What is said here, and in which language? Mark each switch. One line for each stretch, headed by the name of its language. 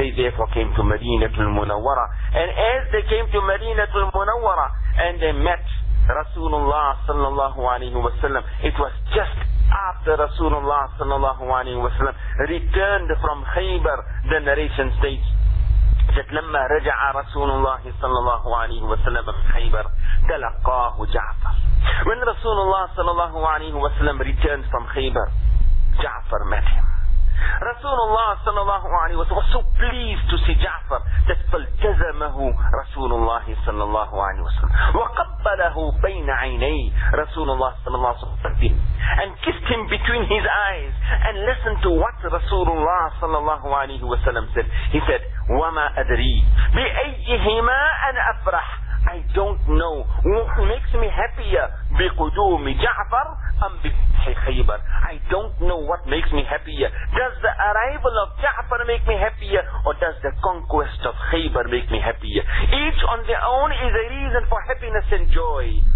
English: They therefore came to Madinatul Munawwara. And as they came to Madinatul Munawwara and they met Rasulullah sallallahu alayhi wa sallam, it was just after Rasulullah sallallahu alayhi wa sallam returned from Khaybar, the narration states that لما رجع رسول الله صلى الله عليه وسلم من خيبر تلقاه جعفر. When Rasulullah صلى الله عليه وسلم returned from خيبر, جعفر met him. Rasulullah صلى الله عليه وسلم was so pleased to see جعفر that فالتزمه رسول الله صلى الله عليه وسلم وقبله بين عيني رسول الله صلى الله عليه وسلم and kissed him between his eyes and listened to what Rasulullah صلى الله عليه وسلم said.
Arabic: He said, وما أدري بأيهما أنا أفرح.
English: I don't know what makes me happier, بقدوم جعفر أم بفتح خيبر. I don't know what makes me happier. Does the arrival of جعفر make me happier, or does the conquest of خيبر make me happier? Each on their own is a reason for happiness and joy.